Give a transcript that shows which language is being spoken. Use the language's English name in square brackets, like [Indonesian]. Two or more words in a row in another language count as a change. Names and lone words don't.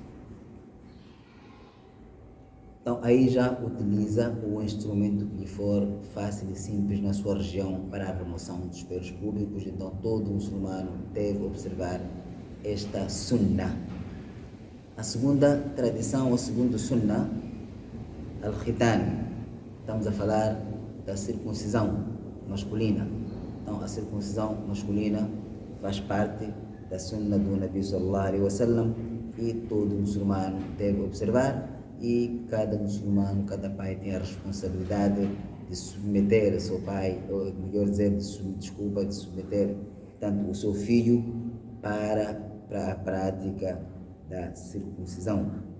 [Portuguese] Então aí já utiliza o instrumento que for fácil e simples na sua região para a remoção dos pelos públicos. Então todo muçulmano deve observar esta sunna. A segunda tradição, o segundo sunna, al-khitan. Estamos a falar da circuncisão masculina. Então a circuncisão masculina faz parte da sunna do Nabi [Arabic] صلى الله عليه وسلم [Portuguese] e todo muçulmano deve observar. E cada muçulmano, cada pai tem a responsabilidade de submeter seu pai, ou melhor dizer, de submeter tanto o seu filho para a prática da circuncisão.